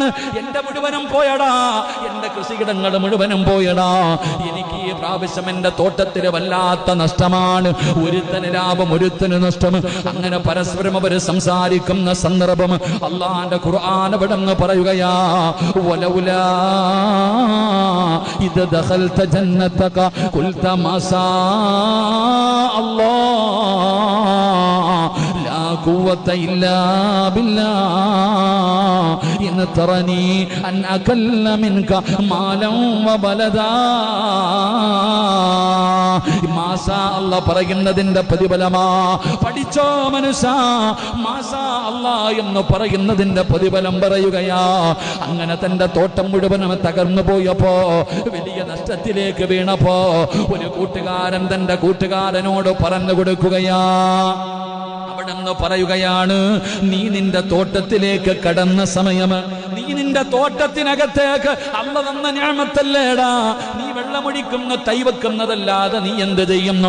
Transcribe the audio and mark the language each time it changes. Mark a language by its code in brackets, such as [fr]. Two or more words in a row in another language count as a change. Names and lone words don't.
[ml] എന്റെ മുഴുവനും പോയടാ, എന്റെ കൃഷിയിടങ്ങൾ മുഴുവനും പോയടാ, എനിക്ക് ഈ പ്രാവശ്യം എന്റെ തോട്ടത്തിന് വല്ലാത്ത നഷ്ടമാണ്. ഒരുത്തന് ലാഭം, ഒരുത്തന് നഷ്ടം. അങ്ങനെ പരസ്പരം അവര് സംസാരിക്കുന്ന സന്ദർഭം അല്ലാഹുവിന്റെ ഖുർആൻ അവിടെന്ന് പറയുകയാ, [ar] ولولا إذا دخلت جنتك قلت ما شاء الله لا قوة إلا بالله إن ترني أن أكل منك مالا وبلدا. ما شاء الله [ml] പറയുന്നതിന്റെ പ്രതിഫലമാ. പഠിച്ചോ മനുഷ്യ, [ar] ما شاء الله [ml] എന്ന് പറയുന്നതിന്റെ പ്രതിഫലം പറയുകയാ. അങ്ങനെ തന്റെ തോട്ടം മുഴുവനും തകർന്നു പോയപ്പോ, വലിയ നഷ്ടത്തിലേക്ക് വീണപ്പോ, ഒരു കൂട്ടുകാരൻ തന്റെ കൂട്ടുകാരനോട് പറഞ്ഞു കൊടുക്കുകയാ, അവിടെന്ന് പറയുകയാണ്, നീ നിന്റെ തോട്ടത്തിലേക്ക് കടന്ന സമയം, നീ നിന്റെ തോട്ടത്തിനകത്തേക്ക് അല്ലാഹ് തന്ന നിഅമത്തല്ലേടാ, നീ വെള്ളമൊഴിക്കുന്ന തൈ വെക്കുന്നതല്ലാതെ നീ എന്ത് ചെയ്യുന്നു?